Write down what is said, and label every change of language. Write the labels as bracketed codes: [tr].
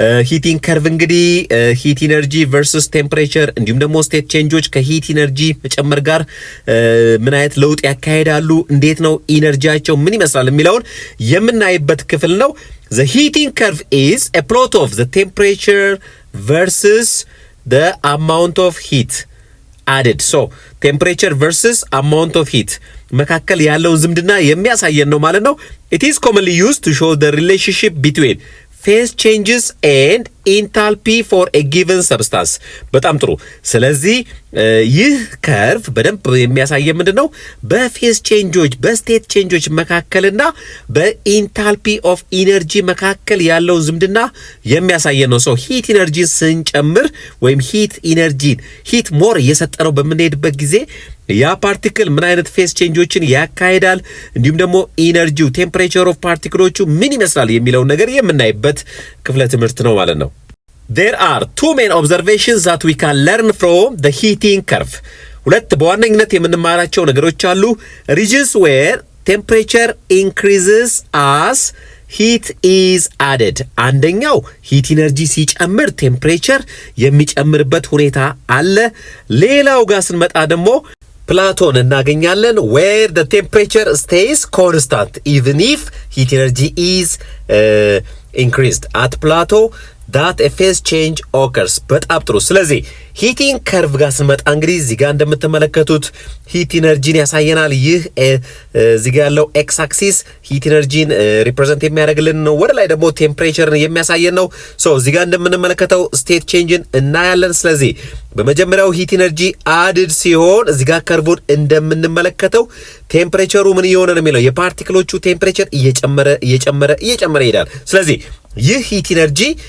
[am] ሂቲንግ ከርቭ እንግዲህ ሂት ኢነርጂ ቨርሰስ ቴምፕሬቸር እንዲሁም ደግሞ ስቴት ቼንጆች ከሂት ኢነርጂ መጨመር ጋር ምን አይነት ለውጥ ያካሄዳሉ፣ እንዴት ነው ኢነርጂያቸው ምን ይመስላል የሚለውን የምናይበት ክፍል ነው። [en] The heating curve is a plot of the temperature versus the amount of heat added. So temperature versus amount of heat [am] መካከል ያለውን ዝምድና የሚያሳየን ነው ማለት ነው። [en] It is commonly used to show the relationship between phase changes and [am] ኢንታልፒ ፎር ኤ ጊቨን ሰብስታንስ። በጣም ጥሩ። ስለዚህ ይህ ከርቭ በደንብ የሚያሳየ ምንድነው በፌዝ ቼንጆች በስቴት ቼንጆች መካከልና በኢንታልፒ ኦፍ ኢነርጂ መካከል ያለው ዝምድና የሚያሳየ ነው። ሰው ሂት ኢነርጂን ስንጨምር ወይም ሂት ሞር እየሰጠነው በምንሄድበት ጊዜ ያ ፓርቲክል ምን አይነት ፌዝ ቼንጆችን ያካሂዳል፣ እንዲሁም ደግሞ ኢነርጂው ቴምፕሬቸር ኦፍ ፓርቲክሎቹ ምን ይመስላል የሚለውን ነገር የምናይበት ክፍለ ትምህርት ነው ማለት ነው። [en] There are two main observations that we can learn from the heating curve. [am] ሁለት በዋነኝነት የምንማራቸው ነገሮች አሉ። [en] regions where temperature increases as heat is added. [am] አንደኛው ሂት ኢነርጂ ሲጨምር ቴምፕሬቸር የሚጨምርበት ሁኔታ አለ። ሌላው ጋር ስንመጣ ደግሞ ፕላቶን እናገኛለን [en] where the temperature stays constant even if heat energy is increased at plateau that a phase change occurs. [am] በጣም ጥሩ። ስለዚህ ሂቲንግ ከርቭ ጋር ስንመጣ እንግዲህ እዚህ ጋር እንደምትመለከቱት ሂት ኢነርጂን ያሳየናል። ይህ እዚህ ጋር ያለው ኤክስ አክሲስ ሂት ኢነርጂን ሪፕሬዘንት የሚያደርግልን ነው። ወደ ላይ ደግሞ ቴምፕሬቸርን የሚያሳየን ነው። ሶ እዚህ ጋር እንደምንመለከተው ስቴት ቼንጅን እናያለን። ስለዚህ በመጀመሪያው ሂት ኢነርጂ አድድ ሲሆን እዚህ ጋር ከርቡን እንደምንመለከተው ቴምፕሬቸሩ ምን እየሆነ ነው የሚለው የፓርቲክሎቹ ቴምፕሬቸር እየጨመረ ይሄዳል። ስለዚህ ይህ ሂት ኢነርጂ